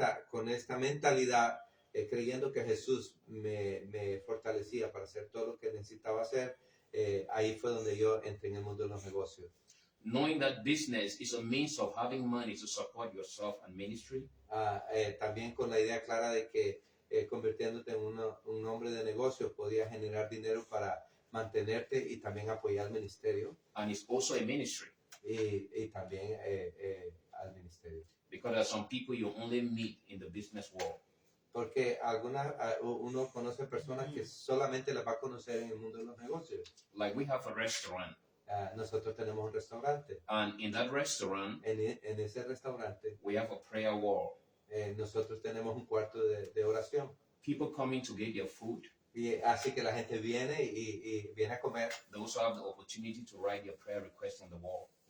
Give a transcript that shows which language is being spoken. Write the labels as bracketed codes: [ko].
[es] con esta mentalidad, creyendo que Jesús me fortalecía para hacer todo lo que necesitaba hacer, ahí fue donde yo entré en el mundo de los negocios. [en] Knowing that business is a means of having money to support yourself and ministry, [es] También con la idea clara de que convirtiéndote en un hombre de negocios podías generar dinero para mantenerte y también apoyar el ministerio [en] and it's also a ministry [es] y también al ministerio. [en] because there are some people you only meet in the business world. [es] Porque uno conoce personas que solamente las va a conocer en el mundo de los negocios. [en] Like we have a restaurant, [es] Nosotros tenemos un restaurante. [en] and in that restaurant, [es] En ese restaurante [en] we have a prayer wall. [es] nosotros tenemos un cuarto de oración. [en] People coming to get their food, [es] Y así que la gente viene y viene a comer. [en] they also have the opportunity to write their prayer request on the wall.